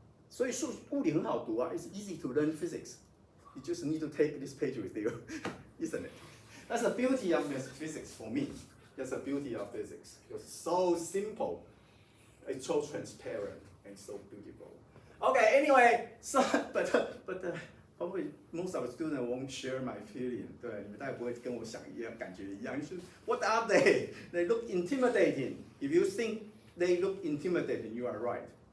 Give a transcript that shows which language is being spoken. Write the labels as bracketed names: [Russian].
[Chinese] 所以物理很好读啊. [English] It's easy to learn physics. You just need to take this page with you, isn't it? That's the beauty of physics for me. That's the beauty of physics. It's so simple, it's so transparent, and so beautiful. Okay, anyway, so but probably most of the students won't share my feeling. [Chinese] 对，你们大概不会跟我想一样，感觉一样。 [English] What are they? They look intimidating. If you think they look intimidating, you are right.